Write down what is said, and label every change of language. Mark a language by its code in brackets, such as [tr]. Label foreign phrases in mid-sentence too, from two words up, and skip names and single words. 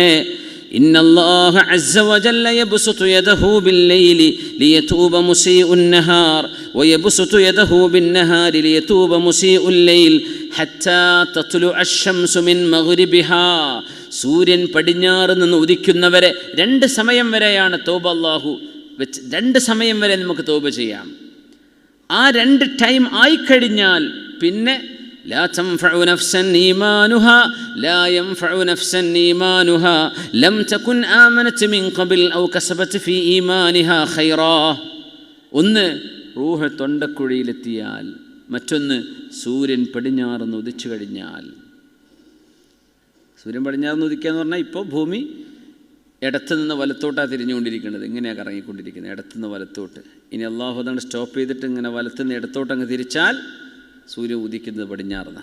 [ar] إن الله عز وجل يبسط يده بالليل ليتوب مسيء النهار ويبسط يده بالنهار ليتوب مسيء الليل حتى تطلع الشمس من مغربها. [ml] സൂര്യൻ പടിഞ്ഞാറ് നിന്ന് ഉദിക്കുന്നവരെ 2 സമയം വരെയാണ് തൗബ അല്ലാഹു വെച്ച്. 2 സമയം വരെ നമുക്ക് തൗബ ചെയ്യാം. ആ 2 ടൈം ആയിക്കഴിഞ്ഞാൽ പിന്നെ [ar] لا تنفع نفسا إيمانها لا ينفع نفسا إيمانها لم تكن آمنت من قبل أو كسبت في إيمانها خيرا. [ml] ഒന്ന് റൂഹ് തൊണ്ടക്കുഴിയിലെത്തിയാൽ, മറ്റൊന്ന് സൂര്യൻ പടിഞ്ഞാറുന്ന് ഉദിച്ചു കഴിഞ്ഞാൽ. സൂര്യൻ പടിഞ്ഞാറുന്ന് ഉദിക്കുക എന്ന് പറഞ്ഞാൽ ഇപ്പോൾ ഭൂമി ഇടത്തു നിന്ന് വലത്തോട്ടാണ് തിരിഞ്ഞുകൊണ്ടിരിക്കുന്നത്. ഇങ്ങനെയാണ് കറങ്ങിക്കൊണ്ടിരിക്കുന്നത്, ഇടത്തുനിന്ന് വലത്തോട്ട്. ഇനി അള്ളാഹു അതുകൊണ്ട് സ്റ്റോപ്പ് ചെയ്തിട്ട് ഇങ്ങനെ വലത്തുനിന്ന് ഇടത്തോട്ട് അങ്ങ് തിരിച്ചാൽ സൂര്യൻ ഉദിക്കുന്നത് പടിഞ്ഞാറുന്ന.